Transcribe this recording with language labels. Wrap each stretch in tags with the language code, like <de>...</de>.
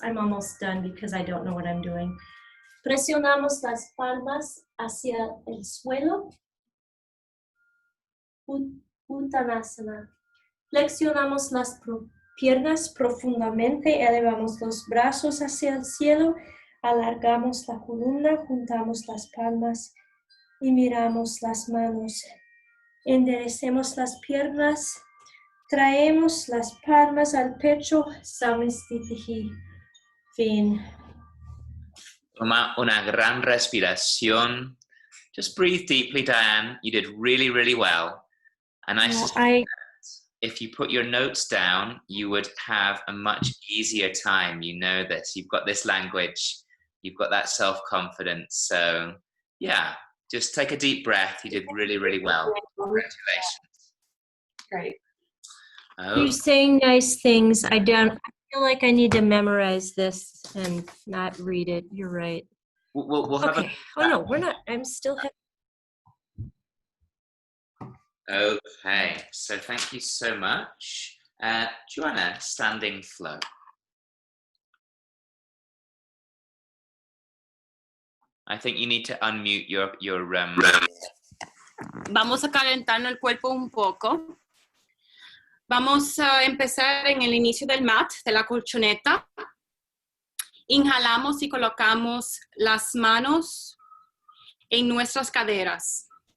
<en>I'm almost done because I don't know what I'm doing.</en> <es>Presionamos las palmas hacia el suelo. Uttanasana. Flexionamos las piernas profundamente. Elevamos los brazos hacia el cielo. Alargamos la columna. Juntamos las palmas y miramos las manos. Enderecemos las piernas. Traemos las palmas al pecho, samastitihi. Fin. Toma una gran respiración.</es> <en>Just breathe deeply, Diane. You did really, really well. And I suspect if you put your notes down, you would have a much easier time. You know this. You've got this language. You've got that self-confidence. So, yeah, just take a deep breath. You did really, really well. Congratulations. Great. Oh. You're saying nice things. I feel like I need to memorize this and not read it. You're right. We'll have okay. Oh no, we're not. I'm still. Okay. So thank you so much, Joanna. Standing flow. I think you need to unmute your.</en> <es>Vamos a calentarnos el cuerpo un poco. Vamos a empezar en el inicio del mat, de la colchoneta. Inhalamos y colocamos las manos en nuestras caderas.</es>